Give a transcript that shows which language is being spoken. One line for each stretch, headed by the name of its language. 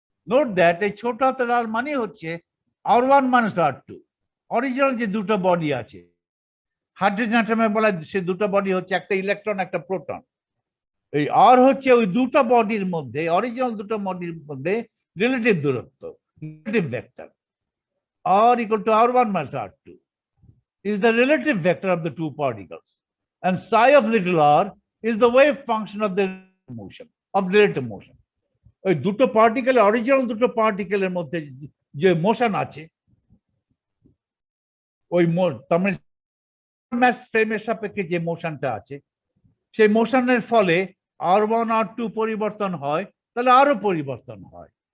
English: Note that
Bangla: এই ছোট হাতের r মানে হচ্ছে r1 minus r2। অরিজিনাল যে দুটো বডি আছে হাইড্রোজেন অ্যাটমে বলা, সে দুটো বডি হচ্ছে একটা ইলেকট্রন একটা প্রোটন। এই আর হচ্ছে ওই দুটো বডির মধ্যে, অরিজিনাল দুটো বডির মধ্যে রিলেটিভ দূরত্ব, relative vector.
English: r equal to r1 minus r2 is the relative vector of the two particles, and psi of little r is the wave function of the motion, of relative motion.
Bangla: ওই দুটো particle, original দুটো পার্টিকেলের মধ্যে যে motion আছে, ওই mass ফ্রেমের সাপেক্ষে যে মোশনটা আছে, সেই মোশনের ফলে r1 r2 পরিবর্তন হয়, তাহলে আরো পরিবর্তন হয়।